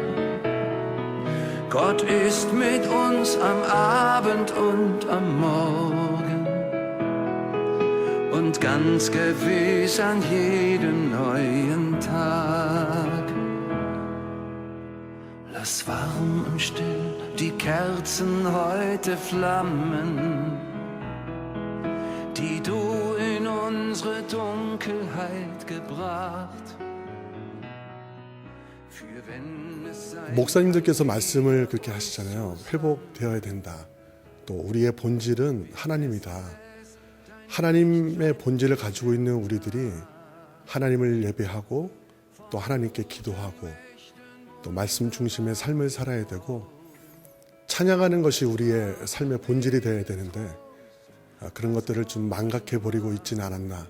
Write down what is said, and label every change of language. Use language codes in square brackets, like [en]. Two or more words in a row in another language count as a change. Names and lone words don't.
[de] Gott ist mit uns am Abend und am Morgen und ganz gewiss an jedem neuen Tag. Lass warm und still die Kerzen heute flammen, die du in unsere Dunkelheit gebracht. [ko] 목사님들께서 말씀을 그렇게 하시잖아요. 회복되어야 된다. 또 우리의 본질은 하나님이다. 하나님의 본질을 가지고 있는 우리들이 하나님을 예배하고 또 하나님께 기도하고 또 말씀 중심의 삶을 살아야 되고 찬양하는 것이 우리의 삶의 본질이 되어야 되는데 그런 것들을 좀 망각해 버리고 있지는 않았나.